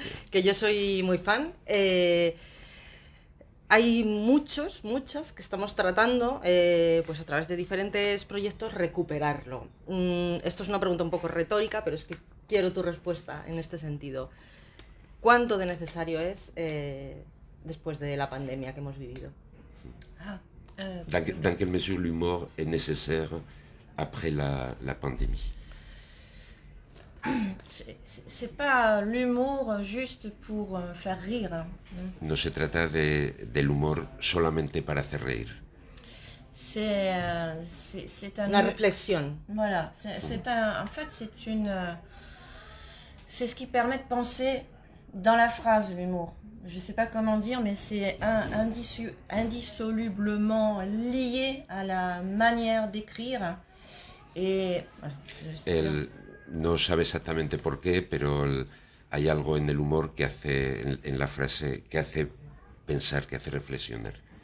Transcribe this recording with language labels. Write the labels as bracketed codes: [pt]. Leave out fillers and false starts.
[es] que yo soy muy fan, hay muchas que estamos tratando, pues a través de diferentes proyectos, recuperarlo. Esto es una pregunta un poco retórica, pero es que quiero tu respuesta en este sentido. ¿Cuánto de necesario es después de la pandemia que hemos vivido? Ah, [fr] Dans quelle mesure l'humour est nécessaire après la pandémie? c'est pas l'humour juste pour faire rire. Hein. [es] No se trata del humor solamente para hacer reír. [fr] C'est un... [es] Una reflexión. [fr] Voilà, en fait, c'est ce qui permet de penser dans la phrase, l'humour. Je ne sais pas comment dire, mais c'est indissolublement lié à la manière d'écrire. Et voilà, [es] No sabe exactamente por qué, pero hay algo en el humor que hace, en la frase, que hace pensar, que hace reflexionar.